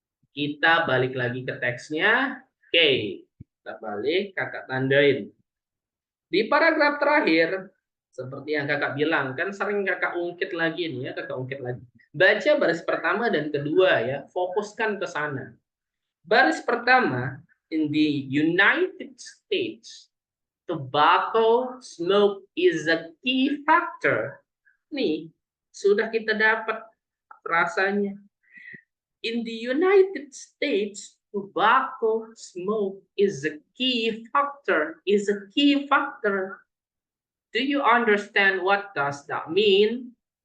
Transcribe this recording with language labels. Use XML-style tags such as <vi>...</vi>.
<id>Kita balik lagi ke teksnya. Oke, kita balik, kakak tandain. Di paragraf terakhir, seperti yang kakak bilang, kan sering kakak ungkit lagi nih ya, kakak ungkit lagi. Baca baris pertama dan kedua ya, fokuskan ke sana. Baris pertama,</id> <en>in the United States, tobacco smoke is a key factor.</en> <id>Nih, sudah kita dapat rasanya.</id> <en>In the United States, tobacco smoke is a key factor. Is a key factor. Do you understand what does that mean?</en>